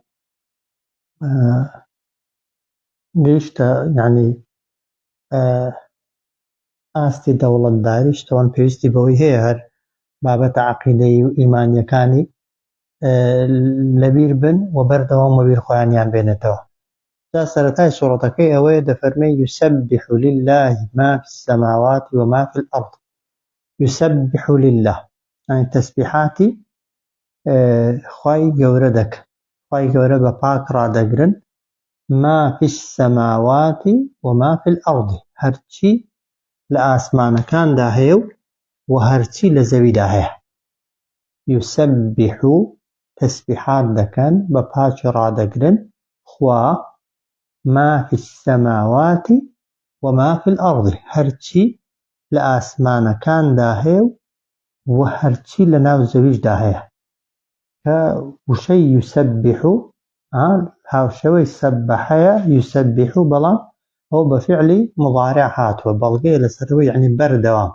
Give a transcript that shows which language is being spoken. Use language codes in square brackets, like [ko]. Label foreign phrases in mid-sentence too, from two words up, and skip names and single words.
[ckb] گەیشتە یعنی ئاستی دەوڵەتداریش تەوان پێویستی بەوەی هەیە هەر بابەتە عەقیدەی و ئیمانیەکانی لەبیر بن و بەردەوام بیر خۆیانیان بێنێتەوە. جا سەرەتای سوورەتەکەی ئەوەیە دەفەرمێ [ar] يسبح لله ما في السماوات وما في الأرض. يسبح لله [ckb] يعني تسبيحاتی خوای گەورە دەکە، خوای گەورە بە پاک ڕادەگرن، [ar] ما في السماوات وما في الأرض، [ckb] هەرچی لە ئاسمانەکاندا هەیە و هەرچی لە زەویدا هەیە. يسبح تسبيحات دەکەن بە پاکی ڕادەگرن خوا [ar] ما في السماوات وما في الأرض، [ckb] هەرچی لە ئاسمانەکاندا هەیە و هەرچی لە ناو زەویشدا هەیە، کە وشەی يسبح هاوشەوەی سەبەحەیە يسبح، بەڵام ئەو بە فعلی مضارع هاتووە، بەڵگەیە لەسەرەوەی یعنی بەردەوام